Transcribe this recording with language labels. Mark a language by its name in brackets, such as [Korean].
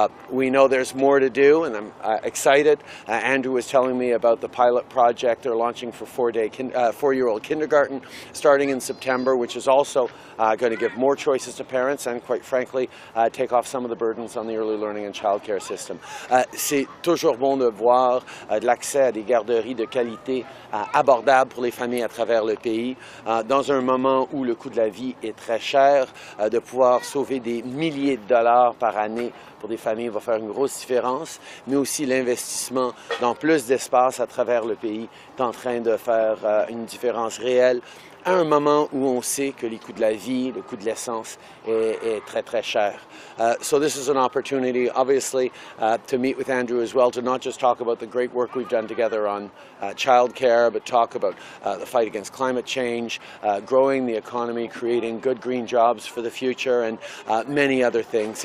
[English] We know there's more to do, and I'm excited. Andrew was telling me about the pilot project they're launching for four-year-old kindergarten starting in September, which is also going to give more choices to parents and, quite frankly, take off some of the burdens on the early learning and childcare system. [French] C'est toujours bon de voir de l'accès à des garderies de qualité abordables pour les familles à travers le pays, dans un moment où le coût de la vie est très cher, de pouvoir sauver des milliers de dollars par année pour des familles va faire une grosse différence, mais aussi l'investissement dans plus d'espace à travers le pays est en train de faire une différence réelle à un moment où on sait que les coûts de la vie, le coût de l'essence est très très cher. [English] So this is an opportunity, obviously, to meet with Andrew as well, to not just talk about the great work we've done together on childcare, but talk about the fight against climate change, growing the economy, creating good green jobs for the future, and many other things.